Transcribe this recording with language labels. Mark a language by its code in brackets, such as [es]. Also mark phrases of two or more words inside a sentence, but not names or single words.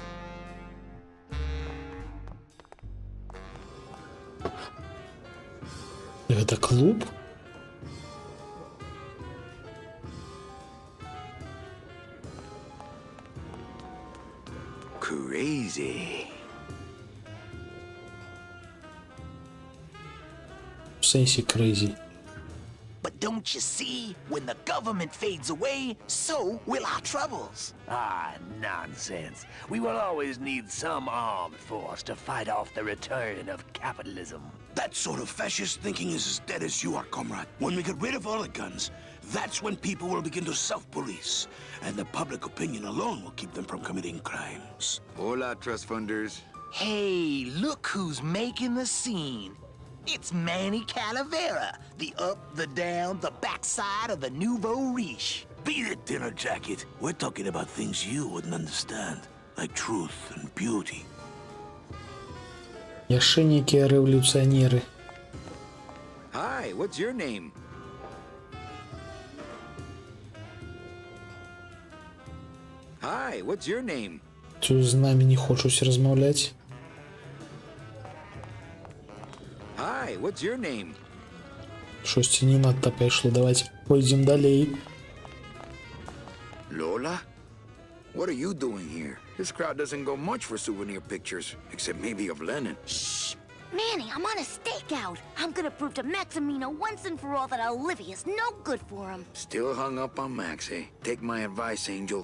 [be] Гэта клуб? [en] Crazy. [uk] В сенсі crazy. [en] But don't you see? When the government fades away, so will our troubles. Ah, nonsense. We will always need some armed force to fight off the return of capitalism. That sort of fascist thinking is as dead as you are, comrade. When we get rid of all the guns, that's when people will begin to self-police, and the public opinion alone will keep them from committing crimes. Hola, trust funders. Hey, look who's making the scene. It's Manny Calavera, the up, the down, the backside of the nouveau riche. Beat it, dinner jacket. We're talking about things you wouldn't understand, like truth and beauty. [be] Яшчэ нейкія рэвалюцыянеры. [en] Hi, what's your name? Hi, what's your name? [be] Тут з намі не хочуць размаўляць. [en] Hi, what's your name? [be] Штосьці не надта пайшло. Давайте пойдзем далей. [en] Lola? What are you doing here? This crowd doesn't go much for souvenir pictures, except maybe of Lenin. Shh! Manny, I'm on a stakeout. I'm gonna prove to Maximino once and for all that Olivia's no good for him. Still hung up on Max, eh? Take my advice, Angel.